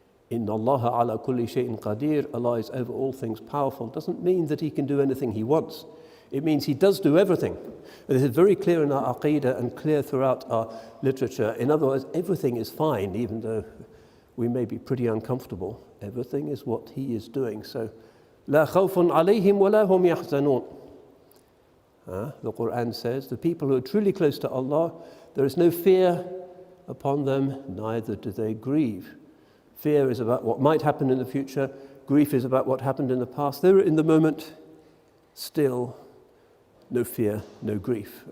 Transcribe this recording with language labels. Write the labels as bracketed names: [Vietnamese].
[Arabic] Inna Allaha ala kulli shay'in qadir. [English] Allah is over all things powerful. Doesn't mean that He can do anything He wants. It means He does do everything. And this is very clear in our aqidah and clear throughout our literature. In other words, everything is fine, even though we may be pretty uncomfortable. Everything is what He is doing. [Arabic] So, لا خوف عليهم ولا هم يحزنون. [English] The Quran says, the people who are truly close to Allah, there is no fear upon them, neither do they grieve. Fear is about what might happen in the future. Grief is about what happened in the past. They're in the moment, still no fear, no grief.